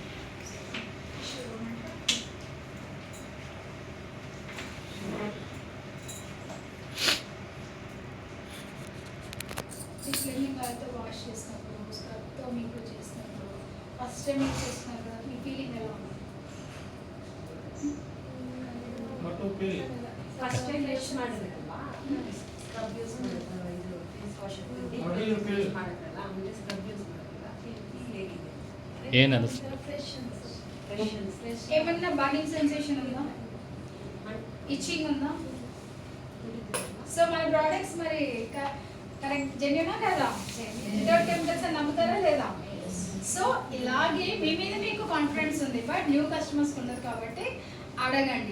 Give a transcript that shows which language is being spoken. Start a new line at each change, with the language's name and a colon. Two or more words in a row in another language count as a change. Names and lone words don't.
Telugu: క్లీనింగ్ వాళ్ళతో వాష్ చేసినప్పుడు, స్క్రబ్తో మీకు చేసినప్పుడు,
English: first time use
Telugu: చేస్తున్నారు కదా, మీ ఫీలింగ్ ఎలా ఉంది?
English: first time use
Kannada: ಮಾಡಿದ್ರಲ್ವಾ ಸ್ಕ್ರಬ್ ಯೂಸ್ ಮಾಡಿದ್ರಲ್ಲ ಇದು
English: face wash
Kannada: ಮಾಡಿದ್ರಲ್ಲ ಆಮೇಲೆ ಸ್ಕ್ರಬ್ ಯೂಸ್ ಮಾಡಿದ್ರಲ್ಲ ಫೀಲ್ ಹೇಗಿದೆ ಏನದು ಫ್ರೆಶ್
Telugu: ఏమన్నా
English: burning sensation
Telugu: ఉందా, ఇచ్చింగ్ ఉందా? సో మన ప్రోడక్ట్స్ మరి కరెక్ట్ జెన్యూనా కదా,
English: without chemicals
Telugu: అని నమ్ముతారా లేదా? సో ఇలాగే మీ మీద మీకు కాన్ఫిడెన్స్ ఉంది, బట్
English: new customers
Telugu: ఉన్నారు కాబట్టి అడగండి.